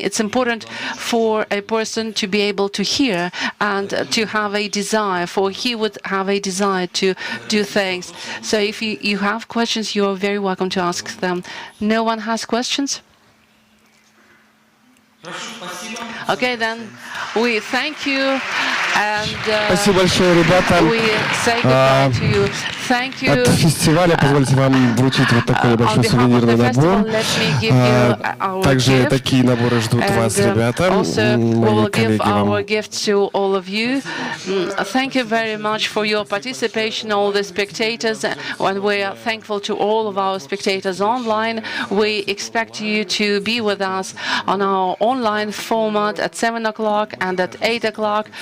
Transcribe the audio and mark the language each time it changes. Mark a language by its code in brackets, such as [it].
[en] It's important for a person to be able to hear and to have a desire, for he would have a desire to do things. So if you have questions, you're very welcome to ask them. No one has questions? Okay, then we thank you and we say goodbye to you. Thank you. [ru] От фестиваля позвольте вам вручить вот такой небольшой сувенирный набор. Также такие наборы ждут вас, ребята, мои коллеги вам. [en] To all of you. Thank you very much for your participation, all the spectators, and we are thankful to all of our spectators online. We expect you to be with us on our online format at 7 o'clock and at 8 o'clock.